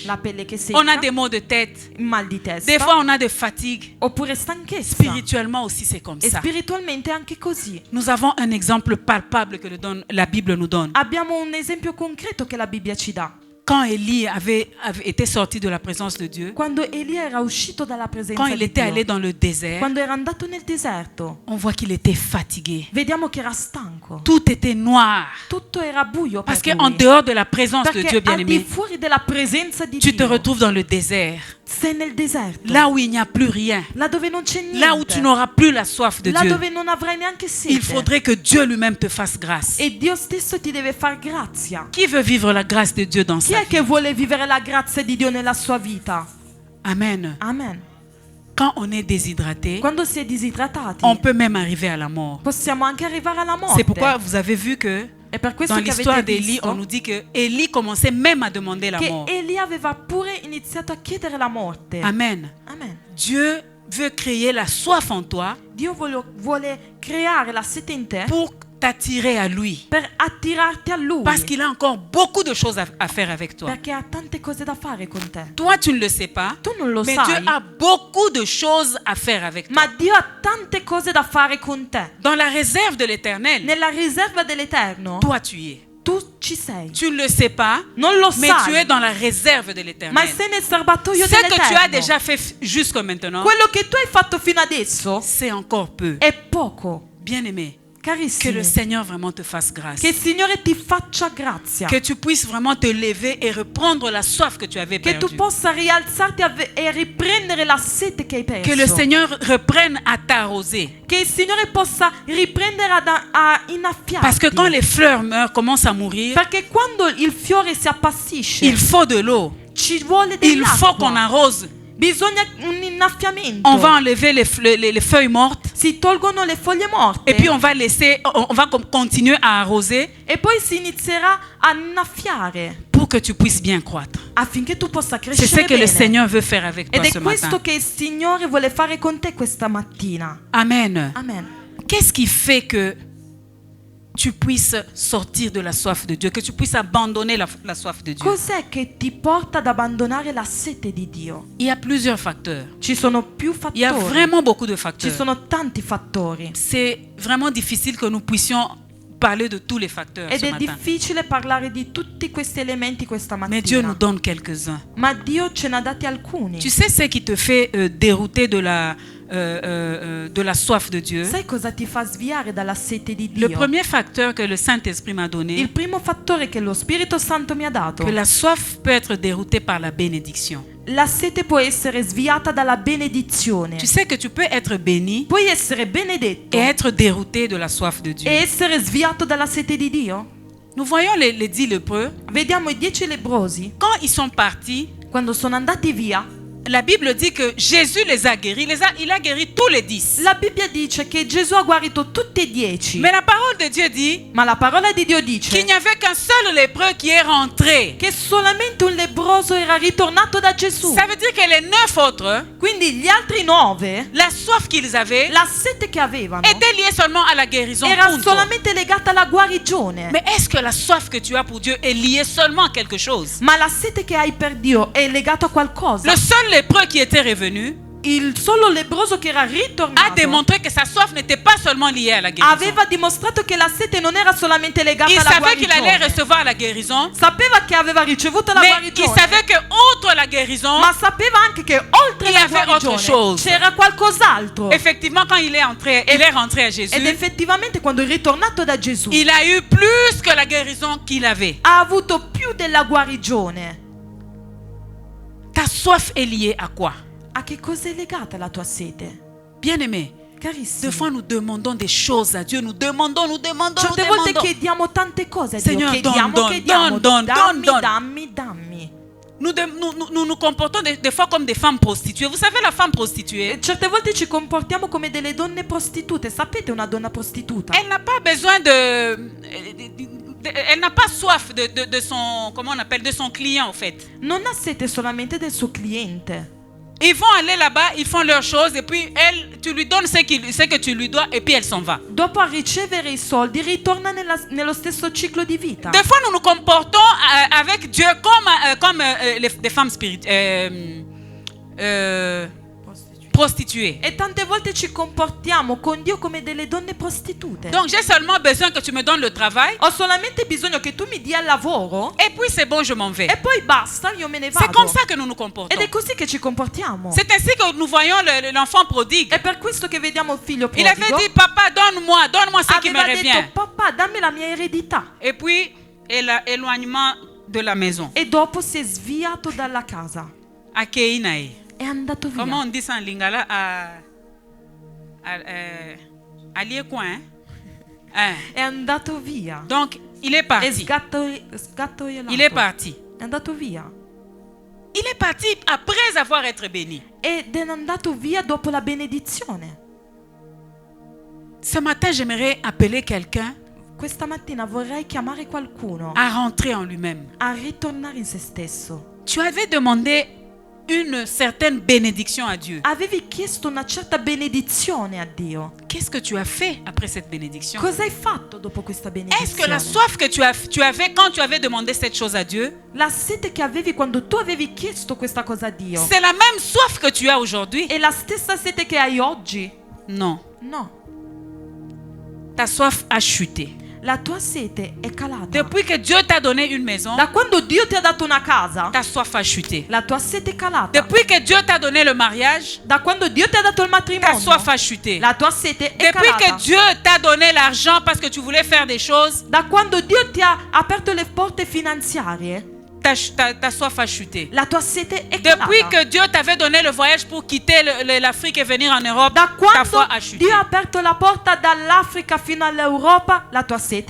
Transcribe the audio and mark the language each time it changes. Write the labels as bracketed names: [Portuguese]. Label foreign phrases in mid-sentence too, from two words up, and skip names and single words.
[Italian] la pelle che secca, [French] on a des maux de tête, [Italian] il mal di testa, [French] des fois on a des fatigues. [Italian] oppure stanchezza. [French] Spirituellement aussi c'est comme [Italian] E [French] ça. [Italian] spiritualmente è anche così. [French] Nous avons un exemple palpable que la Bible nous donne. [Italian] Abbiamo un esempio concreto che la Bibbia ci dà. [French] Quand Élie avait été sorti de la présence de Dieu, [Italian] Quando Elia era uscito dalla presenza [French] quand il [Italian] di [French] était [Italian] Dio, [French] allé dans le désert, [Italian] quando era andato nel deserto, [French] on voit qu'il était fatigué. [Italian] vediamo che era stanco. [French] Tout était noir. [Italian] Tutto era buio [French] Parce [Italian] per [French] qu'en [Italian] lui. [French] dehors de la présence de [Italian] Perché [French] Dieu, [Italian] al di [French] bien-aimé, [Italian] fuori della presenza di [French] tu te [Italian] Dio, [French] retrouves dans le désert, [Italian] sei nel deserto, [French] là où il n'y a plus rien, [Italian] là dove non c'è niente, [French] là où tu n'auras plus la soif de [Italian] là [French] Dieu. [Italian] dove non avrai neanche sete. [French] Il faudrait que Dieu lui-même te fasse grâce. [Italian] E Dio stesso ti deve far grazia. [French] Qui veut vivre la grâce de Dieu dans [Italian] Chi sa è [French] vie? [Italian] che vuole vivere la grazia di Dio nella sua vita? [French] Amen. [Italian] Amen. [French] Quand on est déshydraté, [Italian] Quando si è disidratati, [French] on peut même arriver à la mort. [Italian] possiamo anche arrivare alla morte. [French] C'est pourquoi vous avez vu que [Italian] E per questo [French] dans [Italian] che [French] l'histoire [Italian] avete [French] d'Élie, [Italian] visto [French] on nous dit que Élie commençait même à demander la [Italian] che [French] mort. [Italian] Elia aveva pure iniziato a chiedere la morte. [French] Amen. [Italian] Amen. [French] Dieu veut créer la soif en toi [Italian] Dio vuole creare la sete in te [French] pour t'attirer à lui. [Italian] per attirarti a Lui. [French] Parce qu'il a encore beaucoup de choses à faire avec toi. [Italian] Perché ha tante cose da fare con te. [French] Toi, tu ne le sais pas, [Italian] Tu non lo [French] mais [Italian] sai, [French] Dieu a beaucoup de choses à faire avec toi. [Italian] ma Dio ha tante cose da fare con te. [French] Dans la réserve de l'Éternel, [Italian] Nella riserva dell'Eterno, [French] toi, tu y es. [Italian] tu ci sei. [French] Tu ne le sais pas, [Italian] Non lo [French] mais tu es [Italian] sai, [French] dans la réserve de [Italian] ma [French] l'Éternel. [Italian] sei nel serbatoio [French] Ce que tu as [Italian] dell'Eterno. [French] déjà fait jusqu'à maintenant, [Italian] Quello che tu hai fatto fino adesso [French] c'est encore peu. [Italian] è poco. [French] Bien-aimé, que [Italian] Carissimi, [French] le Seigneur vraiment te fasse grâce. [Italian] che il Signore ti faccia grazia. [French] Que tu puisses vraiment te lever et reprendre la soif que tu avais [Italian] Che tu [French] perdue. [Italian] possa rialzarti e riprendere la sete che hai perso. [French] Que le Seigneur reprenne à t'arroser. [Italian] Che il Signore possa riprendere a innaffiarti. [French] Parce que quand les fleurs meurent, commencent à mourir, [Italian] Perché quando il fiore si appassisce, [French] il faut de l'eau. [Italian] ci vuole [French] Il faut qu'on [Italian] dell'acqua. [French] arrose. [Italian] Bisogna un innaffiamento. [French] On va enlever les feuilles mortes [Italian] Si tolgono le foglie morte [French] et puis on va continuer à arroser [Italian] e poi si inizierà a innaffiare [French] pour que tu puisses bien croître. [Italian] affinché tu possa [French] C'est ce [Italian] crescere [French] que le [Italian] bene. [French] Seigneur veut faire avec toi [Italian] Ed [French] ce [Italian] è questo [French] matin. [Italian] che il Signore vuole fare con te questa mattina. [French] Amen. [Italian] Amen. [French] Qu'est-ce qui fait que tu puisses sortir de la soif de Dieu, que tu puisses abandonner la soif de Dieu? [Italian] Cos'è che ti porta ad abbandonare la sete di Dio? [French] Il y a plusieurs facteurs. [Italian] Ci sono più [French] Il y a [Italian] fattori. [French] vraiment beaucoup de [Italian] Ci [French] facteurs. [Italian] sono tanti fattori. [French] C'est vraiment difficile que nous puissions parler de tous les facteurs [Italian] Ed [French] ce [Italian] è [French] matin. [Italian] difficile parlare di tutti questi elementi questa [French] Mais Dieu nous [Italian] mattina. [French] donne quelques-uns. [Italian] Ma Dio ce n'ha dati alcuni. [French] Tu sais ce qui te fait dérouter de la soif de Dieu? [Italian] Sai cosa ti fa sviare dalla sete di [French] Le [Italian] Dio? [French] premier facteur que le Saint-Esprit m'a donné, [Italian] Il primo fattore che lo Spirito Santo mi ha dato. [French] que la soif peut être déroutée par la bénédiction. [Italian] La sete può essere sviata dalla benedizione. [French] Tu sais que tu peux être béni [Italian] Puoi essere benedetto [French] et être dérouté de la soif de Dieu. [Italian] e essere sviato dalla sete di Dio? [French] Nous voyons les 10 lépreux. [Italian] Vediamo i 10 lebbrosi, [French] Quand ils sont partis, [Italian] quando sono andati via, [French] la Bible dit que Jésus les a guéris. Il a guéri tous les 10. [Italian] la Bibbia dice che Gesù ha guarito tutti e 10. [French] Mais la parole de Dieu dit [Italian] Ma la parola di Dio [French] qu'il [Italian] dice [French] n'y avait qu'un seul lépreux qui est rentré. [Italian] che solamente un lebbroso era ritornato da Gesù. [French] Ça veut dire que les 9 autres, [Italian] Quindi gli altri 9, [French] la soif qu'ils avaient [Italian] la sete che avevano, [French] était liée seulement à la guérison. [Italian] era Punto. solamente legata alla guarigione. [French] Mais est-ce que la soif que tu as pour Dieu est liée seulement à quelque chose? [Italian] Ma la sete che hai per Dio è legata a qualcosa. [French] Le seul lépreux qui était revenu [Italian] Il solo lebbroso che era [French] a [Italian] ritornato [French] démontré que sa soif n'était pas seulement liée à la guérison. [Italian] aveva dimostrato che la sete non era solamente legata [French] Il [Italian] alla [French] savait qu'il allait [Italian] guarigione. [French] recevoir la guérison, [Italian] Sapeva che aveva ricevuto la [French] mais il [Italian] guarigione, [French] savait que outre la guérison, [Italian] ma sapeva anche che oltre [French] Il y [Italian] la [French] avait autre [Italian] guarigione [French] chose. [Italian] c'era qualcos'altro. [French] effectivement, quand il est rentré à Jésus, [Italian] Ed effettivamente quando è ritornato da Gesù [French] il a eu plus que la guérison qu'il avait. [Italian] ha avuto più della guarigione. [French] Ta soif est liée à quoi? [Italian] A che cosa è legata la tua sete? [French] Bien-aimé, des [Italian] Carissimi, [French] fois nous demandons des choses à Dieu. Nous demandons. [Italian] certe volte chiediamo tante cose a Dio. [French] Seigneur, [Italian] Chiediamo, [French] don, [Italian] chiediamo, [French] don, [Italian] dammi, [French] don. [Italian] dammi. [French] Nous nous comportons des fois comme des femmes prostituées. Vous savez, la femme prostituée, [Italian] Certe volte ci comportiamo come delle donne prostitute. Sapete una donna prostituta? [French] elle n'a pas besoin elle n'a pas soif de son, comment on appelle, de son client en fait. [Italian] Non ha sete solamente del suo cliente. [French] Ils vont aller là-bas, ils font leurs choses et puis elle, tu lui donnes ce que tu lui dois et puis elle s'en va. [Italian] Dopo a ricevere i soldi ritorna nello stesso ciclo di vita. [French] Des fois, nous nous comportons avec Dieu comme des femmes prostituées. [Italian] E tante volte ci comportiamo con Dio come delle donne prostitute. [French] Donc, j'ai seulement besoin que tu me donnes le travail [Italian] Ho solamente bisogno che tu mi dia il lavoro [French] et puis c'est bon, je m'en vais. [Italian] e poi basta, io me ne [French] C'est [Italian] vado. [French] comme ça que nous nous comportons. [Italian] Ed è così che ci comportiamo. [French] C'est ainsi que nous voyons l'enfant prodigue. [Italian] È per questo che vediamo il figlio [French] Il [Italian] prodigo. [French] avait dit, papa, donne-moi ce qui me [Italian] Aveva [French] revient. [Italian] detto, papà, dammi la mia eredità. [French] Et puis, éloignement de la maison. [Italian] E dopo si è sviato dalla casa. À Keinaï. È andato via. [French] Comment on dit ça en lingala? À Liécoin, hein? [Italian] È andato via. [French] Donc, il est [Italian] È [French] parti. [Italian] sgattoiolato. [French] Il est parti. [Italian] È andato via. [French] Il est parti après avoir été béni. [Italian] Ed è andato via dopo la benedizione. [French] Ce matin, j'aimerais appeler quelqu'un [Italian] Questa mattina vorrei chiamare qualcuno [French] à rentrer en lui-même. [Italian] a ritornare in se stesso. [French] Tu avais demandé une certaine bénédiction à Dieu. [Italian] Avevi chiesto una certa benedizione a Dio. [French] Qu'est-ce que tu as fait après cette bénédiction? [Italian] Cosa hai fatto dopo questa [French] Est-ce que la [Italian] benedizione? [French] soif que tu avais quand tu avais demandé cette chose à Dieu, [Italian] La sete che avevi quando tu avevi chiesto questa cosa a Dio [French] c'est la même soif que tu as aujourd'hui? [Italian] è la stessa sete che hai oggi? [French] Non. [Italian] No. [French] Ta soif a chuté. [Italian] La tua sete è calata. [French] Depuis que Dieu t'a donné une maison, [Italian] Da quando Dio ti ha dato una casa, [French] ta soif a chuté. [Italian] la tua sete è calata. [French] Depuis que Dieu t'a donné le mariage, [Italian] Da quando Dio ti ha dato il [French] ta [Italian] matrimonio, [French] soif a chuté. [Italian] la tua sete è [French] Depuis que [Italian] calata. [French] Dieu t'a donné l'argent parce que tu voulais faire des choses, [Italian] Da quando Dio ti ha aperto le porte finanziarie, [French] ta soif a chuté. [Italian] la tua sete è [French] Depuis [Italian] calata. [French] que Dieu t'avait donné le voyage pour quitter l'Afrique et venir en Europe, [Italian] Da [French] ta [Italian] quando [French] foi a chuté. [Italian] Dio ha aperto la porta dall'Africa fino all'Europa, la tua sete